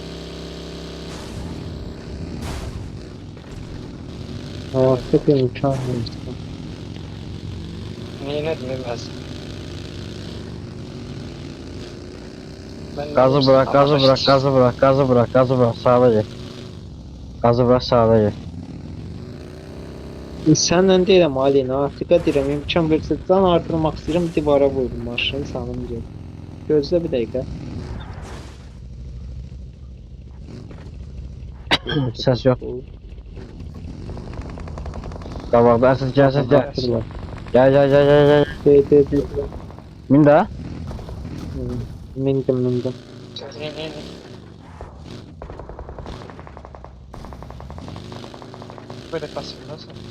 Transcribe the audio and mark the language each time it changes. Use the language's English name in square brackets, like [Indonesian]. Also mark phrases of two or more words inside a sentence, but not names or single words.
[Turkish] Artık imkan yok. Neyine bilmez. Gazı bırak. Sağda gel. Gazı bırak, sağda gel. [Azerbaijani] Səndən deyirəm Alina, artıqa deyirəm, imkan versə can artırmaq istəyirəm, divara vurdum maşını, sanım deyil. Gözlə bir dəqiqə. Səs yox. Qabaqda əsas gəl. Artırlar. [Turkish] Gel. [Azerbaijani] De. Min də. Mindim. [Turkish] Ne. Böyle kasım nasıl?